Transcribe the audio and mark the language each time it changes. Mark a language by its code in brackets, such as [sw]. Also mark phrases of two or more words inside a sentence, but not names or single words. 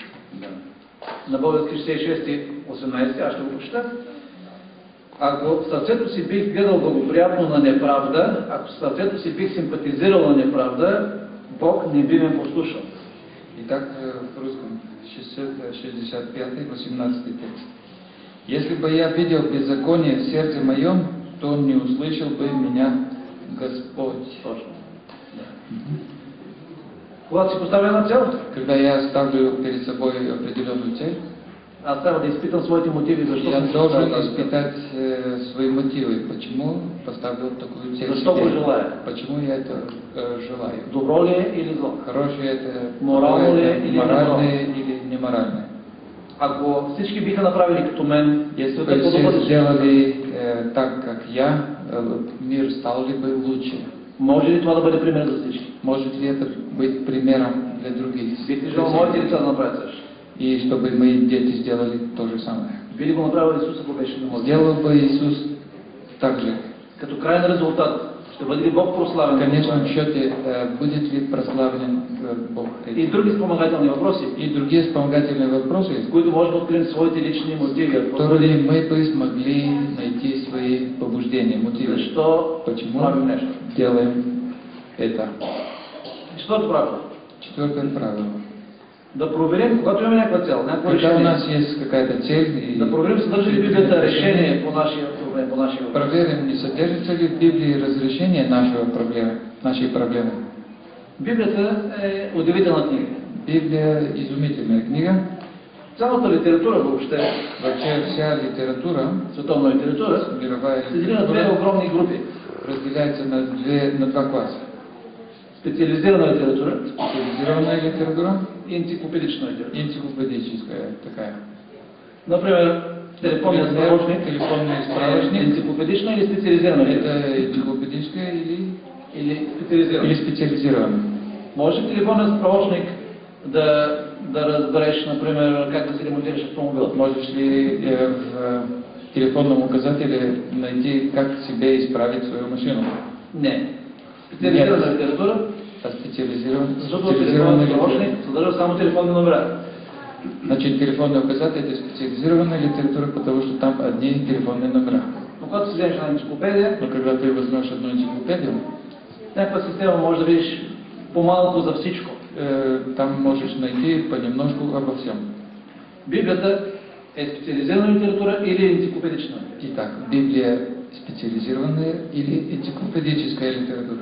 [bg] Да. На български 66:18, аз ще го прочета. Ако в сърцето си бих гледал благоприятно на неправда, ако в сърцето си бих симпатизирал на неправда, Бог не би ме послушал. [ru] Итак, в русском 65, 18 текст. Если бы я видел беззаконие в сердце моем, то не услышал бы меня Господь. [bg] Точно. Когато си поставя една цел, [ru] Когда я ставлю перед собой определенную цель, [bg] аз трябва да изпитам своите мотиви, защо [ru] я [bg] съм си [ru] должен [bg] поставил тази цел. [ru] испытать свои мотивы, почему поставил такую цель [bg] Защо го [ru] себе, [bg] желая? [ru] почему я это желаю. [bg] Добро ли е или зло? [ru] Хорошее это, [bg] Морално ли е [ru] это [bg] или [ru] моральное или неморальное. [bg] Ако всички биха направили като мен, [ru] Если [bg] света [ru] бы [bg] по-добър [ru] все [bg] ли ще [ru] сделали так, как я, мир стал ли бы лучше? [bg] може ли това да бъде пример за всички? [ru] Может ли это быть примером для других? [bg] Бихте желал моите деца да направят също. [ru] И чтобы мои дети сделали то же самое. [bg] Би ли го направил Исус, ако беше на моите? [ru] Сделал бы Иисус так же. [bg] Като крайен резултат, ще бъде ли Бог прославен? [ru] В конечном счете, будет ли прославлен Бог? [bg] И други спомагателни въпроси, [ru] И другие вспомогательные вопросы, [bg] с които може да открием своите лични мотиви. [ru] которые мы бы смогли найти свои побуждения, мотивы. [bg] Защо [ru] Почему [bg] правим нещо? [ru] делаем это? [bg] Четвърто правило. [ru] Четвертое правило. [bg] Да проверим, когато имаме някаква цел, някакво [ru] Когда у [bg] решение, [ru] нас есть какая-то цель, и [bg] да проверим съдържа ли Библията решение по нашия проблем, по нашия въпрос. [ru] проверим, не содержится ли в Библии разрешение нашей проблемы. [bg] Библията е удивителна книга. [ru] Библия – изумительная книга. [bg] Цялата литература въобще, [ru] Вообще вся литература, [bg] световна литература, [ru] мировая [bg] се дели на две [ru] литература, [bg] огромни групи. [ru] разделяется на два класса. [bg] Специализирана литература [ru] Специализированная литература [bg] и енциклопедична литература. [ru] и энциклопедическая такая. [bg] Например, телефонният справочник [ru] телефонный [bg] е [ru] справочник. [bg] енциклопедична или специализирана литература? [ru] Это энциклопедическая [bg] Или специализирана. [ru] или специализированная. [bg] Може в телефонният справочник да разбереш, например, как да си ремонтираш автомобил. [ru] Можешь ли в телефонном указателе найти, как себе исправить свою машину? [bg] Не. Специализирана литература, [ru] А специализированная [bg] защото телефонният справочник съдържа само телефонни номера. [ru] Значит, телефонный указатель – это специализированная литература, потому что там одни телефонные номера. [bg] Но когато си вземеш една енциклопедия, [ru] Но когда ты возьмешь одну энциклопедию, [bg] някаква система може да видиш по-малко за всичко. [ru] там можешь найти понемножку обо всем. [bg] Библията е специализирана литература или енциклопедична? [ru] Итак, Библия специализированная или энциклопедическая литература?